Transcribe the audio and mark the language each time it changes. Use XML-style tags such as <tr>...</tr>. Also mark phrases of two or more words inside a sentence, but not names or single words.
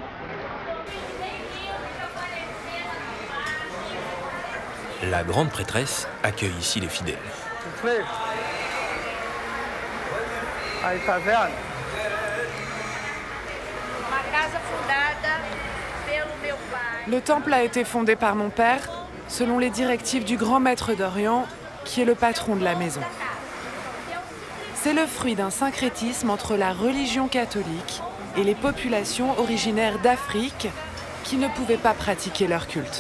<fr>La grande prêtresse accueille ici les fidèles.</fr> <pt>Aí, tá vendo? Uma casa</pt> <fr>Le temple a été fondé par mon père, selon les directives du grand maître d'Orient, qui est le patron de la maison. C'est le fruit d'un syncrétisme entre la religion catholique et les populations originaires d'Afrique qui ne pouvaient pas pratiquer leur culte.</fr>